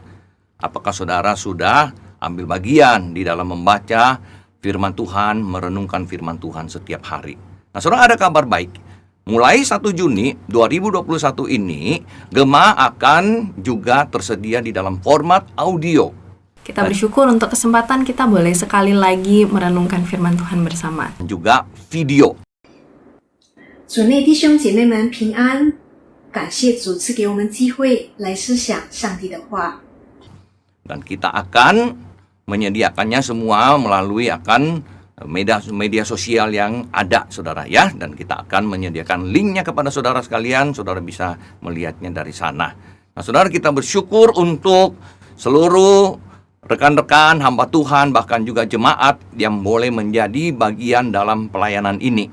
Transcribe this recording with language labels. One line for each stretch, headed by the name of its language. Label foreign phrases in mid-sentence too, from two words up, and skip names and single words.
Indonesian: Apakah saudara sudah ambil bagian di dalam membaca firman Tuhan, merenungkan firman Tuhan setiap hari? Nah, saudara, ada kabar baik. Mulai 1 Juni 2021 ini, GEMA akan juga tersedia di dalam format audio. Kita bersyukur untuk kesempatan kita boleh sekali lagi merenungkan firman Tuhan bersama. Juga video.
Chinese: 主内弟兄姐妹们平安，感谢主赐给我们机会来思想上帝的话。
Indonesian: Dan kita akan menyediakannya semua melalui akan media sosial yang ada, saudara ya. Dan kita akan menyediakan linknya kepada saudara sekalian, saudara bisa melihatnya dari sana. Nah, saudara, kita bersyukur untuk seluruh rekan-rekan hamba Tuhan, bahkan juga jemaat yang boleh menjadi bagian dalam pelayanan ini.